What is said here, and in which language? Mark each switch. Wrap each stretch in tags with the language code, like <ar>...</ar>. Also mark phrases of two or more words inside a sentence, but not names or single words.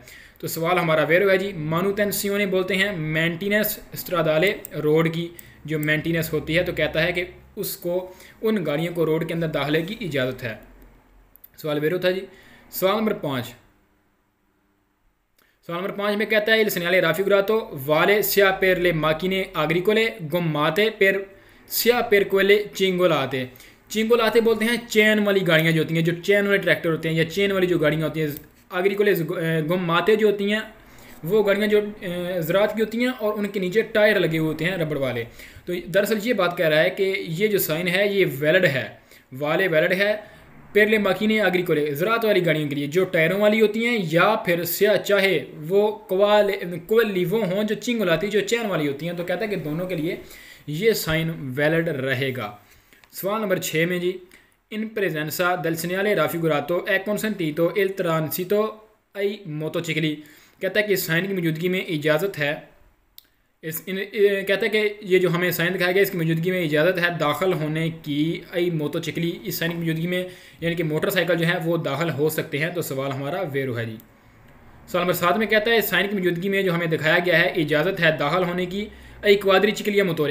<ur>تو سوال ہمارا ویرو ہے جی، مانوٹینسیونے بولتے ہیں مینٹیننس سترادالے، روڈ کی جو مینٹیننس ہوتی ہے، تو کہتا ہے کہ اس کو ان گاڑیوں کو روڈ کے اندر داخلے کی اجازت ہے. سوال ویرو تھا جی۔ سوال نمبر 5 میں کہتا ہے</ur> <it>il segnale raffigurato vale sia per le macchine agricole gommate per sia per quelle cingolate।</it> <ur>چنگولاتے بولتے ہیں چین والی گاڑیاں جو ہوتی ہیں، جو چین والے ٹریکٹر ہوتے ہیں یا چین والی جو گاڑیاں ہوتی ہیں.</ur> <it>agricole gommate</it> <ur>جو ہوتی ہیں وہ گاڑیاں جو زراعت کی ہوتی ہیں اور ان کے نیچے ٹائر لگے ہوئے ہوتے ہیں ربڑ والے. تو دراصل یہ بات کہہ رہا ہے کہ یہ جو سائن ہے یہ ویلڈ ہے، والے ویلڈ ہے</ur> <it>per le macchine agricole</it> <ur>زراعت والی گاڑیوں کے لیے جو ٹائروں والی ہوتی ہیں، یا پھر چاہے وہ کوولی وہ ہوں جو چنگولاتی جو چین والی ہوتی ہیں. تو کہتا ہے کہ دونوں کے لیے یہ سائن ویلڈ رہے گا. سوال نمبر 6 میں جی,</ur> <it>in presenza del segnale raffigurato è consentito il transito ai motocicli।</it> <ur>کہتا ہے کہ اس سائن کی موجودگی میں اجازت ہے، کہتا ہے کہ یہ جو ہمیں سائن دکھایا گیا اس کی موجودگی میں اجازت ہے داخل ہونے کی</ur> <it>ai motocicli,</it> <ur>اس سائن کی موجودگی میں یعنی کہ موٹرسائیکل جو ہے وہ داخل ہو سکتے ہیں. تو سوال ہمارا ویرو ہے جی. سوال نمبر 7 میں کہتا ہے اس سائن کی موجودگی میں جو ہمیں دکھایا گیا ہے اجازت ہے داخل ہونے کی</ur> <it>ai quadricicli a motore.</it>